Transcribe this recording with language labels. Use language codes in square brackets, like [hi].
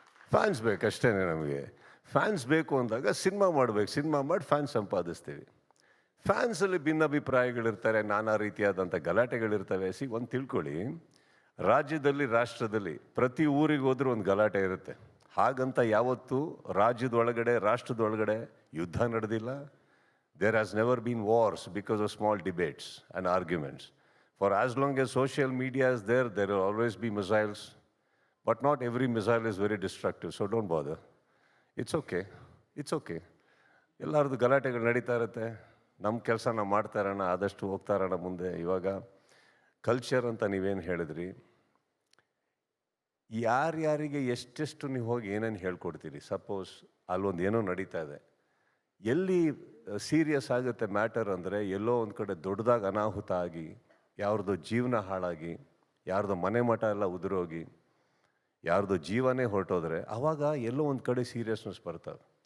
[kn] Fans ಬೇಕಷ್ಟೇ ನಮಗೆ. Fans ಬೇಕು ಅಂದಾಗ ಸಿನಿಮಾ ಮಾಡಬೇಕು, ಸಿನಿಮಾ ಮಾಡಿ ಫ್ಯಾನ್ಸ್ ಸಂಪಾದಿಸ್ತೀವಿ. ಫ್ಯಾನ್ಸಲ್ಲಿ ಭಿನ್ನಾಭಿಪ್ರಾಯಗಳಿರ್ತಾರೆ, ನಾನಾ ರೀತಿಯಾದಂಥ ಗಲಾಟೆಗಳಿರ್ತವೆ. ಒಂದು ತಿಳ್ಕೊಳ್ಳಿ, ರಾಜ್ಯದಲ್ಲಿ ರಾಷ್ಟ್ರದಲ್ಲಿ ಪ್ರತಿ ಊರಿಗೆ ಹೋದ್ರೂ ಒಂದು ಗಲಾಟೆ ಇರುತ್ತೆ. ಹಾಗಂತ ಯಾವತ್ತೂ ರಾಜ್ಯದೊಳಗಡೆ ರಾಷ್ಟ್ರದೊಳಗಡೆ ಯುದ್ಧ ನಡೆದಿಲ್ಲ. [en] There has never been wars because of small debates and arguments. For as long as social media is there, there will always be missiles. But not every missile is very destructive, so don't bother. It's okay. It's okay. [kn] ಎಲ್ಲರದ್ದು ಗಲಾಟೆಗಳು ನಡೀತಾ ಇರುತ್ತೆ. ನಮ್ಮ ಕೆಲಸ ನಾವು ಮಾಡ್ತಾ ಇರೋಣ, ಆದಷ್ಟು ಹೋಗ್ತಾ ಇರೋಣ ಮುಂದೆ. ಇವಾಗ ಕಲ್ಚರ್ ಅಂತ ನೀವೇನು ಹೇಳಿದ್ರಿ, ಯಾರ್ಯಾರಿಗೆ ಎಷ್ಟೆಷ್ಟು ನೀವು ಹೋಗಿ ಏನೇನು ಹೇಳ್ಕೊಡ್ತೀರಿ. ಸಪೋಸ್ ಅಲ್ಲೊಂದು ಏನೋ ನಡೀತಾ ಇದೆ, ಎಲ್ಲಿ ಸೀರಿಯಸ್ ಆಗುತ್ತೆ ಮ್ಯಾಟರ್ ಅಂದರೆ, ಎಲ್ಲೋ ಒಂದು ಕಡೆ ದೊಡ್ಡದಾಗಿ ಅನಾಹುತ ಆಗಿ, ಯಾರ್ದೋ ಜೀವನ ಹಾಳಾಗಿ, ಯಾರ್ದೋ ಮನೆ ಮಠ ಎಲ್ಲ ಉದುರೋಗಿ, ಯಾರ್ದೋ ಜೀವನೇ ಹೊರಟೋದ್ರೆ ಆವಾಗ ಎಲ್ಲೋ ಒಂದು ಕಡೆ ಸೀರಿಯಸ್ನೆಸ್ ಬರ್ತವೆ.